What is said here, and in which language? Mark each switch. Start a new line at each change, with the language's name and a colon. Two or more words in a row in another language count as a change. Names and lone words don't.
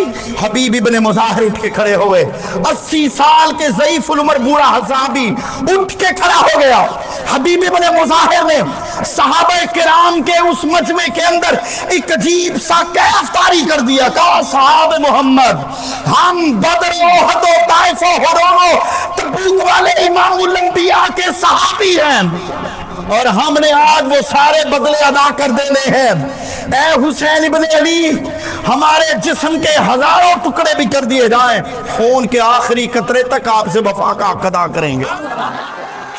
Urdu: حبیب ابن مظاہر اٹھ کے کھڑے ہوئے. 80 سال کے ضعیف العمر بوڑھا حسابی اٹھ کے کھڑا ہو گیا. حبیب ابن مظاہر نے صحابہ کرام کے اس مجمع کے اندر ایک عجیب سا کیف طاری کر دیا. کہا صحاب محمد, ہم بدر و احد و طائف و حرون و تبوک والے امام الانبیاء کے صحابی ہیں, اور ہم نے آج وہ سارے بدلے ادا کر دینے ہیں. اے حسین ابن علی, ہمارے جسم کے ہزاروں ٹکڑے بھی کر دیے جائیں, خون کے آخری قطرے تک آپ سے وفا کا حق ادا کریں گے.